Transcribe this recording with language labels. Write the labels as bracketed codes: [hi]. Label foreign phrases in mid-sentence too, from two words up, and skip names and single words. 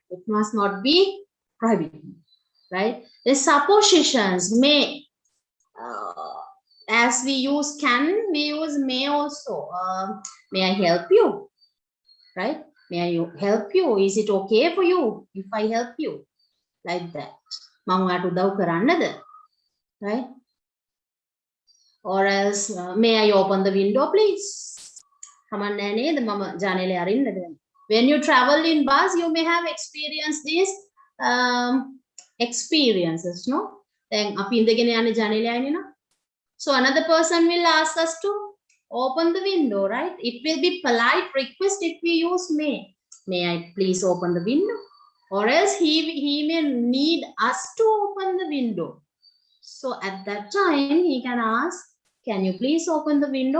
[en] It must not be prohibited, right? The suppositions may, as we use can, we use may also. May I help you, right? May I help you? Is it okay for you if I help you? Like that. [si] මම ඔයාට උදව් කරන්නද? [en] Right? Or else, may I open the window, please? [si] කමන්නේ නේද මම ජනේලේ අරින්නද? [en] When you travel in bus, you may have experienced these experiences, no? [si] දැන් අපි ඉඳගෙන යන්නේ ජනේලේ අයිනේ නා. [en] So another person will ask us to open the window, right? It will be polite request if we use may. May I please open the window? Or else he may need us to open the window. So at that time, he can ask, can you please open the window?